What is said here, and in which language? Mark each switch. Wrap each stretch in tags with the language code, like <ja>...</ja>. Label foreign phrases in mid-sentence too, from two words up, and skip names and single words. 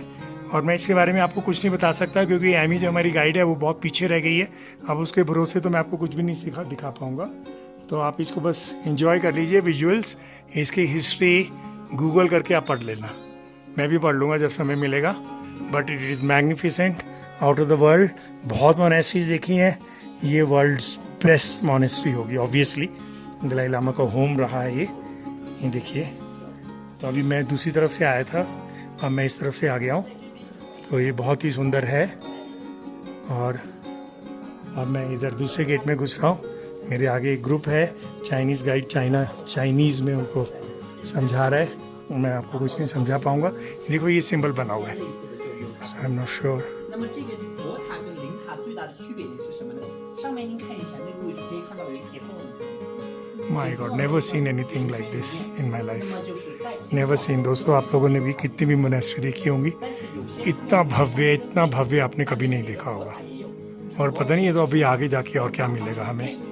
<hi>और मैं इसके बारे में आपको कुछ नहीं बता सकता, क्योंकि एमी जो हमारी गाइड है वो बहुत पीछे रह गई है। अब उसके भरोसे तो मैं आपको कुछ भी नहीं दिखा पाऊँगा। तो आप इसको बस इंजॉय कर लीजिए विजुअल्स। इसकी हिस्ट्री गूगल करके आप पढ़ लेना, मैं भी पढ़ लूँगा जब समय मिलेगा।</hi> <en>but it is magnificent, out of the world.</en> <hi>बहुत मोनेस्ट्रीज देखी हैं, ये</hi> <en>world's best monastery</en> <hi>होगी ऑब्वियसली। दलाई लामा का होम रहा है ये देखिए। तो अभी मैं दूसरी तरफ से आया था, अब मैं इस तरफ से आ गया हूँ। तो ये बहुत ही सुंदर है। और अब मैं इधर दूसरे गेट में घुस रहा हूँ। मेरे आगे एक ग्रुप है, चाइनीज़ गाइड चाइनीज़ में उनको समझा रहा है। मैं आपको कुछ नहीं समझा पाऊंगा। देखो ये सिंबल बना हुआ है,</hi> <en>I am not sure.</en> <zh>那么这个佛塔跟灵塔最大的区别点是什么呢？上面您看一下那个位置可以看到有铁缝。</zh> <en>my god, never seen anything like this in my</en> <zh>那</zh> <en>लाइफ,</en> <zh>么就是带铁</zh> <en>never seen.</en> <hi>दोस्तों आप लोगों ने भी कितनी भी मोनेस्ट्री देखी होंगी,</hi> <zh>但是有些</zh> <hi>इतना भव्य आपने कभी नहीं देखा होगा। और पता नहीं है तो अभी आगे जाके और क्या मिलेगा हमें।</hi>